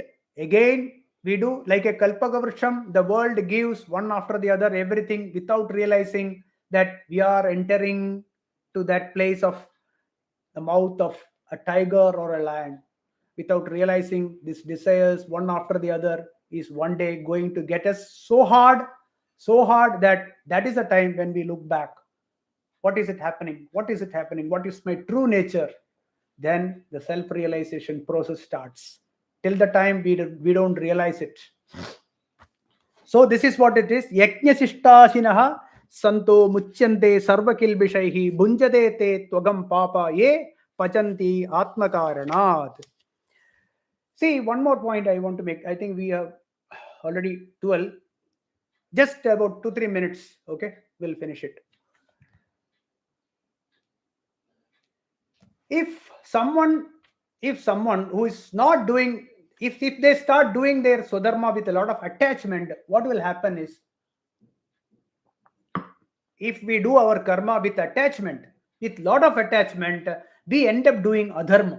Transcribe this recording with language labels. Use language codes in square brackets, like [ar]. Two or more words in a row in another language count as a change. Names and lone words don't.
[en] Again, we do like a kalpagavrsham. The world gives one after the other everything without realizing that we are entering to that place of the mouth of a tiger or a lion, without realizing these desires one after the other is one day going to get us so hard that that is the time when we look back. What is it happening? What is it happening? What is my true nature? Then the self realization process starts. Till the time we don't realize it. So this is what it is. [sa] Yajnasishtashinaha santo muchyante sarvakilbishaihi bhunjate te twagam papa ye pachanti atmakaranat. [en] See, one more point I want to make. I think we have already 12. Just about 2-3 minutes. Okay, we'll finish it. If someone, if someone who is not doing, if they start doing their swadharma with a lot of attachment, what will happen is, if we do our karma with attachment, with lot of attachment, we end up doing adharma.